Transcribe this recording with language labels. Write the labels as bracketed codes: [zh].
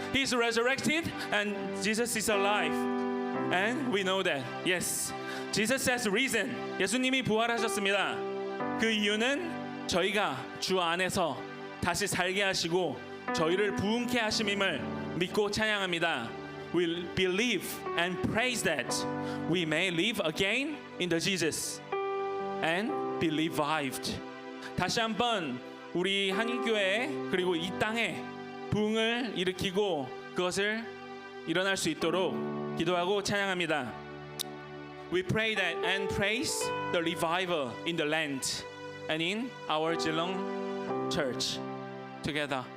[en] He is resurrected and Jesus is alive. And we know that. Yes. Jesus has risen. [ko] 예수님이 부활하셨습니다. 그 이유는 저희가 주 안에서 다시 살게 하시고 저희를 부흥케 하심임을 믿고 찬양합니다. [en] We believe and praise that we may live again in the Jesus and be revived. [ko] 다시 한번 우리 한인교회 그리고 이 땅에 부흥을 일으키고 그것을 일어날 수 있도록 기도하고 찬양합니다. [en] We pray that and praise the revival in the land. and in our Geelong church together.